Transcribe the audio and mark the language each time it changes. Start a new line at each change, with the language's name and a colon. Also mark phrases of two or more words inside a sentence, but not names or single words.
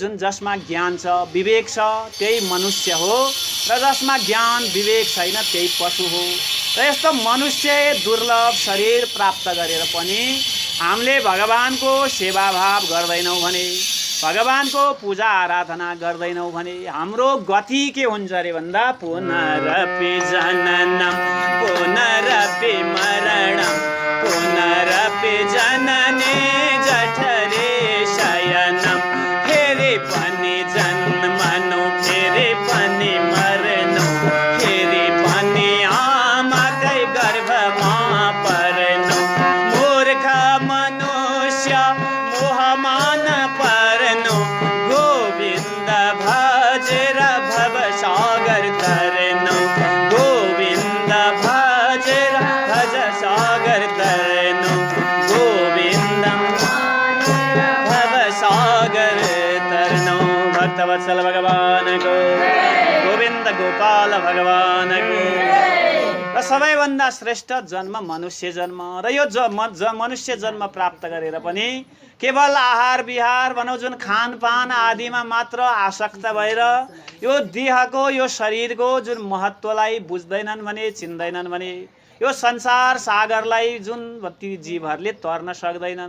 Nepali: जुन जसमा ज्ञान छ विवेक छ त्यही मनुष्य हो, र जसमा ज्ञान विवेक छैन त्यही पशु हो। र यस्तो मनुष्य दुर्लभ शरीर प्राप्त गरेर पनि हामीले भगवानको सेवाभाव गर्दैनौँ भने, भगवानको पूजा आराधना गर्दैनौँ भने हाम्रो गति के हुन्छ अरे भन्दा
Sanskrit: पुनरपि जननम पुनरपि मरणम पुनरपि जनने जठरे शयनम।
Nepali: फेरि पनि जन्मनु फेरि पनि मर्नु, फेरि पनि आमाकै गर्भमा पर्नु। मूर्ख मनुष्य मोहमान पर्नु, गोविन्द भजेर भवसागर तरनु। गोविन्द भजेर भज सागर तरनु, गोविन्दम भवसागर तरनु।
Hindi: भक्तवत्सल भगवान को, गोविन्द गोपाल भगवान को।
Nepali: र सबैभन्दा श्रेष्ठ जन्म मनुष्य जन्म, र यो मनुष्य जन्म प्राप्त गरेर पनि केवल आहार विहार भनौँ जुन खानपान आदिमा मात्र आसक्त भएर यो देहको यो शरीरको जुन महत्त्वलाई बुझ्दैनन् भने, चिन्दैनन् भने यो संसार सागरलाई जुन ती जीवहरूले तर्न सक्दैनन्।